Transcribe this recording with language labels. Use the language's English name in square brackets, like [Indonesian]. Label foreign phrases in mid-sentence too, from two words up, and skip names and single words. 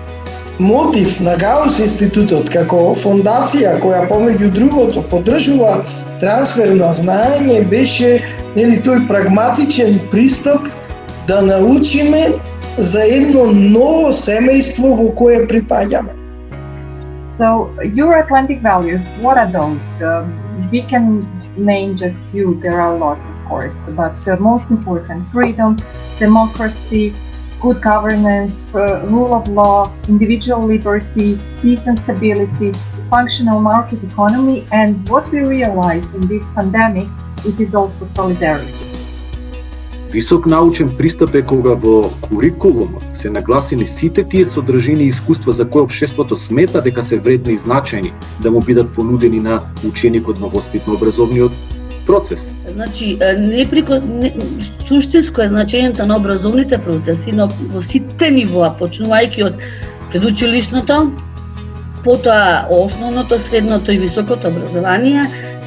[Macedonian] Мотив на Гаус институтот како фондација која помеѓу другото поддржува трансфер на знаење беше тој прагматичен пристап да научиме за едно ново семејство во кое припаѓаме. [English] So, Euro-Atlantic values, what are those? We can name just few, there are a lot of course, but the most important, freedom, democracy, good governance, rule of law, individual liberty, peace and stability, functional market economy, and what we realized in this pandemic, it is also solidarity. [Macedonian] Висок научен пристап е кога во курикулумот се нагласени сите тие содржини и искуства за кои општеството смета дека се вредни и значајни да му бидат понудени на ученикот во воспитно-образовниот процес. Значи, суштинско е значењето на образовните процеси во сите нивоа, почнувајќи од предучилишното, потоа основното, средното и високото образование и